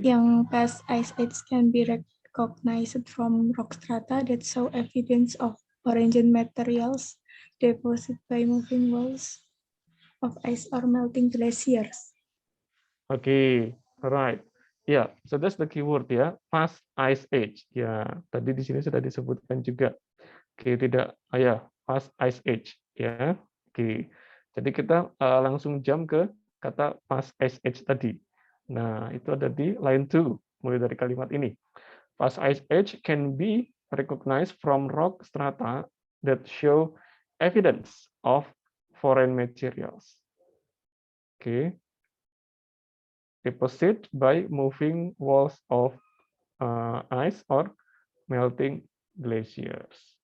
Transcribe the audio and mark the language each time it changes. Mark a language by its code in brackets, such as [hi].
[en] Yang past ice age can be recognized from rock strata that show evidence of orogenic materials deposited by moving walls of ice or melting glaciers. Oke, right. Ya, so that's the keyword ya, past ice age. [id] Ya, tadi di sini sudah disebutkan juga. Oke, tidak, ya, past ice age. Ya, oke. Jadi kita langsung jump ke kata past ice age tadi. Nah, itu ada di line 2, mulai dari kalimat ini. [en] Past ice age can be recognized from rock strata that show evidence of foreign materials. Oke. Deposit by moving walls of ice or melting glaciers.